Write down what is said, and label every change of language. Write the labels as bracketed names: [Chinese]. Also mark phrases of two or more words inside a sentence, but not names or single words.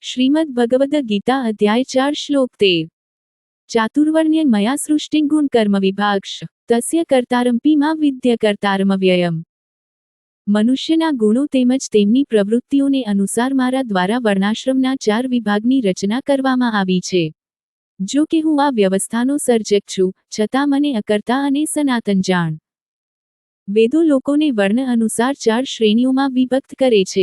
[Sanskrit] श्रीमद् भगवद गीता अध्याय 4 श्लोक 13 चातुर्वर्ण्य मया सृष्टिं गुण कर्म विभाक्ष तस्य कर्तारंपि मा विद्य कर्तारमव्ययम्। [Gujarati] મનુષ્યના ગુણો તેમજ તેમની પ્રવૃત્તિઓને અનુસાર મારા દ્વારા વર્ણાશ્રમના 4 વિભાગની રચના કરવામાં આવી છે। જો કે હું આ વ્યવસ્થાનો સર્જક છું, છતાં મને અકર્તા અને સનાતન જાણ। વેદો લોકોને વર્ણ અનુસાર 4 શ્રેણીઓમાં વિભક્ત કરે છે।